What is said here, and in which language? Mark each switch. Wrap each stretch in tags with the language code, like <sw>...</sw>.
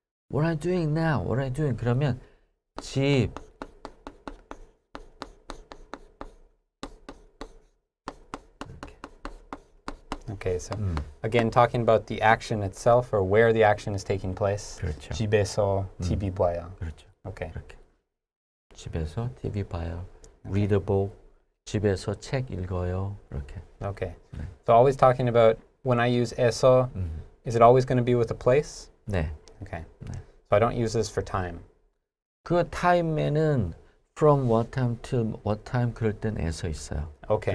<en>What are you doing now? What are you doing?</en> <ko>그러면 집</ko> <en>Okay, so again, talking about the action itself or where the action is taking place.</en> <ko>그렇죠. 집에서 TV 봐요. 그렇죠.</ko> <en>Okay.</en> <ko>이렇게 집에서 TV 봐요.</ko> <en>Read a book.</en> <ko>집에서 책 읽어요. 이렇게.</ko> <en>Okay.</en> <ko>네.</ko> <en>So always talking about when I use 에서, is it always going to be with a place?</en> <ko>네.</ko> <en>Okay.</en> <ko>네.</ko> <en>So I don't use this for time.</en> <ko>그 타임에는</ko> <en>from what time to what time</en> <ko>그럴 땐 에서 있어요.</ko> <en>Okay.</en>